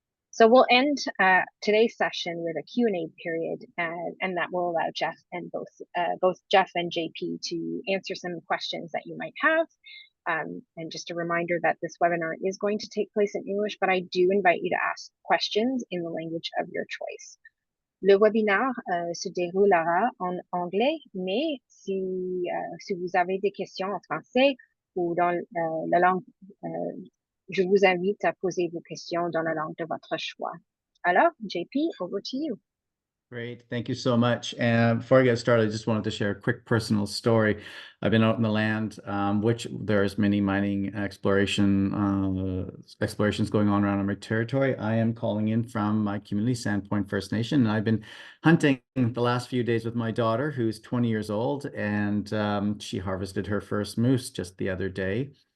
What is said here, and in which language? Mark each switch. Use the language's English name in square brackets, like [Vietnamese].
[English] So we'll end today's session with a Q&A period, and that will allow Jeff and both Jeff and JP to answer some questions that you might have. And just a reminder that this webinar is going to take place in English, but I do invite you to ask questions in the language of your choice. [French] Le webinaire se déroulera en anglais, mais si vous avez des questions en français ou dans la langue, je vous invite à poser vos questions dans la langue de votre choix. Alors, [English] JP, over to you. Great. Thank you so much. And before I get started, I just wanted to share a quick personal story. I've been out in the land, which there's many mining explorations going on around my territory. I am calling in from my community, Sandpoint First Nation, and I've been hunting the last few days with my daughter, who's 20 years old, and she harvested her first moose just the other day.